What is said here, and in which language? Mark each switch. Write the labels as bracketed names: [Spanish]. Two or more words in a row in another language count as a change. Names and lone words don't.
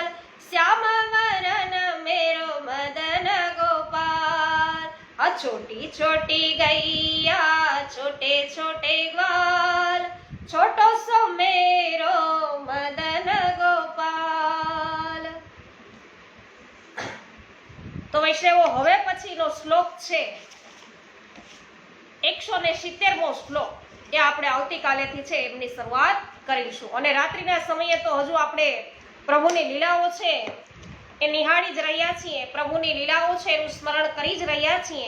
[Braj] श्याम वरन मेरो मदन गोपाल. आ छोटी छोटी गैया छोटे छोटे ग्वाल, छोटो सो मेरो मदन गोपाल. [Gujarati] તો વૈષ્ણવો, હવે પછીનો શ્લોક છે 170મો શ્લોક, એ આપણે આવતીકાલેથી છે એમની શરૂઆત કરીશું. અને રાત્રિના સમયે તો હજુ આપણે પ્રભુની લીલાઓ છે એ નિહાળી જ રહ્યા છીએ, પ્રભુની લીલાઓ છે એનું સ્મરણ કરી જ રહ્યા છીએ.